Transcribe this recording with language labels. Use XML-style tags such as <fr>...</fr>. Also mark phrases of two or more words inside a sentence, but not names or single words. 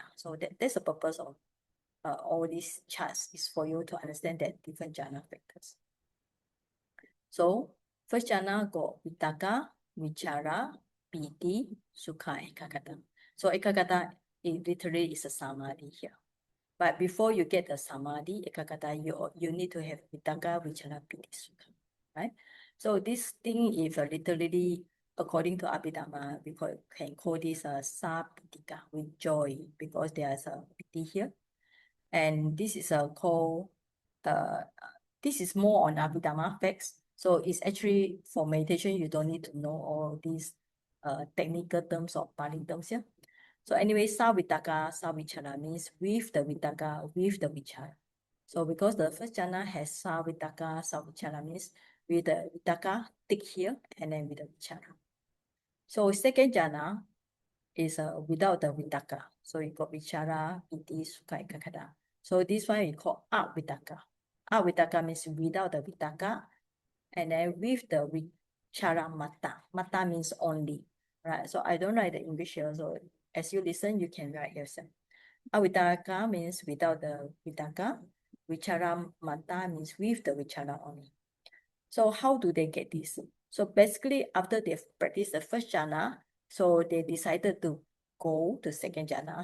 <en>So that's the purpose of all these charts, is for you to understand that different jhana factors. So first jhana got</en> <pi>Vitakka, Vichara, Piti, Sukha, Ekagata.</pi> <en>So Ekagata, it literally is a samadhi here. But before you get the</en> <pi>samadhi, ekagata,</pi> <en>you need to have</en> <pi>Vitakka, Vichara, Piti, Sukha,</pi> <en>right? So this thing is literally, according to Abhidhamma, we can call this a sa-pitika, with joy, because there's a piti here. And this is called, this is more on Abhidhamma facts. So it's actually, for meditation, you don't need to know all these technical terms or Pali terms here. So anyway,</en> <pi>sa-vitakka, sa-vichara</pi> <en>means with the vitakka, with the vichara. So because the first jhana has</en> <pi>sa-vitakka, sa-vichara</pi> <en>means with the vitakka, tick here, and then with the vichara. So second jhana is without the vitakka. So you got</en> <pi>vichara, piti, sukha, ekagata.</pi> <en>So this one we call avitakka. Avitakka means without the vitakka, and then with the</en> <pi>vichara mata.</pi> <en>Mata means only, right? So I don't write the English here, so as you listen, you can write yourself. Avitakka means without the vitakka.</en> <pi>Vichara mata</pi> <en>means with the vichara only. So how do they get this? So basically, after they've practiced the first jhana, so they decided to go to second jhana.</en>